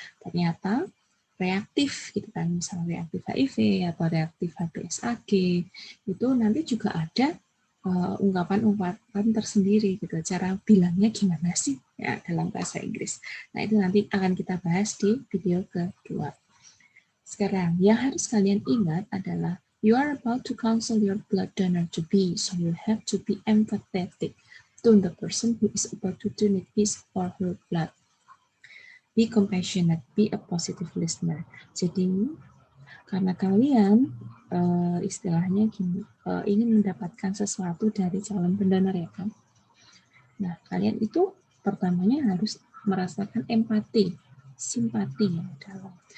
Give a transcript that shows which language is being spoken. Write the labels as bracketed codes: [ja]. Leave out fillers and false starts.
[id] Ternyata reaktif gitu kan, misalnya reaktif HIV atau reaktif HPSAG, itu nanti juga ada ungkapan-ungkapan tersendiri gitu. Cara bilangnya gimana sih ya dalam bahasa Inggris. Nah, itu nanti akan kita bahas di video kedua. Sekarang, yang harus kalian ingat adalah [en] you are about to counsel your blood donor to be, so you have to be empathetic to the person who is about to donate his or her blood. Be compassionate, be a positive listener. [id] Jadi, karena kalian istilahnya gini, ingin mendapatkan sesuatu dari calon pendonor ya kan. Nah, kalian itu pertamanya harus merasakan empati, simpati yang dalam.